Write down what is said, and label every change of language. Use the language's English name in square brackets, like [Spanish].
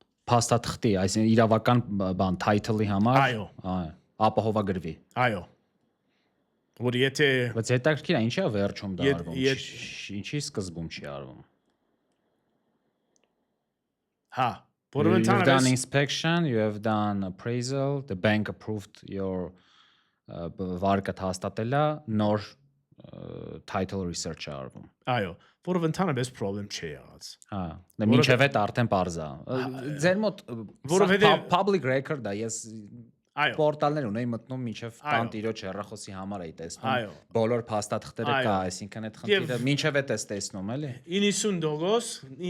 [Armenian] փաստաթղթի այսինքն իրավական բան title-ի համար այո ապահովագրվի այո որ եթե բայց հետաքրքիր է ինչի է վերջում դա արվում ինչի սկզբում չի արվում հա [English] you've done inspection you have done appraisal the bank approved your [Armenian] վարկը հաստատելա նոր [English] title research [Armenian] արվում այո որով ընդհանրապես problem չի եղած հա դա մինչև այդ արդեն parza ձեր մոտ որովհետեւ public record-ա ես այո պորտալներ ունեի մտնում մինչև տան տիրոջ հեռախոսի համար էի տեսնում բոլոր փաստաթղթերը կա այսինքն այդ խնդիրը մինչև այդ էս տեսնում էլի 90%